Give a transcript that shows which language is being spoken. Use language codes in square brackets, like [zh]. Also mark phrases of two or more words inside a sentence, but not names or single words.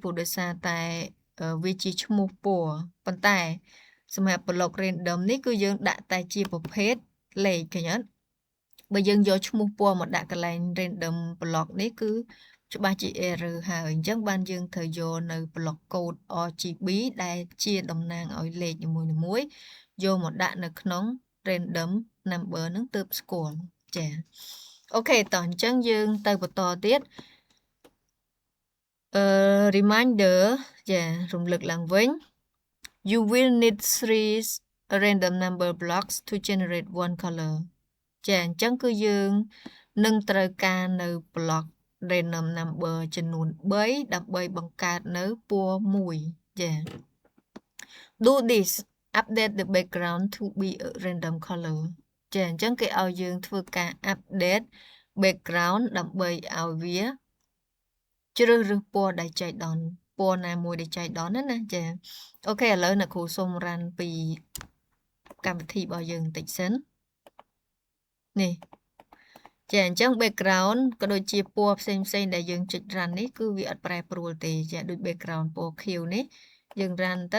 [km] ព្រោះដោយសារតែវាជាឈ្មោះពណ៌ប៉ុន្តែសម្រាប់ [en] block random [km] នេះគឺយើងដាក់តែជាប្រភេទលេខឃើញអត់បើយើងយកឈ្មោះពណ៌មកដាក់កន្លែង [en] random block [km] នេះគឺច្បាស់ជា error ហើយអញ្ចឹងបានយើងត្រូវយកនៅ [en] block code RGB [km] ដែលជាតំណាងឲ្យលេខនីមួយៗយកមកដាក់នៅក្នុង [en] random number [km] ហ្នឹងទើបស្គាល់ចាអូខេតោះអញ្ចឹងយើងទៅបន្តទៀត reminder ចារំលឹកឡើងវិញ [en] you will need 3 random number blocks to generate one color [km] ចាអញ្ចឹងគឺយើងនឹងត្រូវការនៅ [en] block random number [km] ចំនួន3ដើម្បីបង្កើតនៅពណ៌មួយចា [en] do this update the background to be a random color [km] ចាអញ្ចឹង គេឲ្យយើងធ្វើការ [en] update background [km] ដើម្បីឲ្យវាជ្រើសរើសពណ៌ដែលចៃដន្យពណ៌ណាមួយដែលចៃដន្យណាចាអូខេឥឡូវអ្នកគ្រូសូមរ៉ាន់ពីកម្មវិធីរបស់យើងបន្តិច សិននេះចាអញ្ចឹង background ក៏ដូចជាពណ៌ផ្សេងដែលយើងចុច run នេះគឺវាអត់ប្រែប្រួលទេចាដូច background ពណ៌ខៀវនេះយើង run ទៅ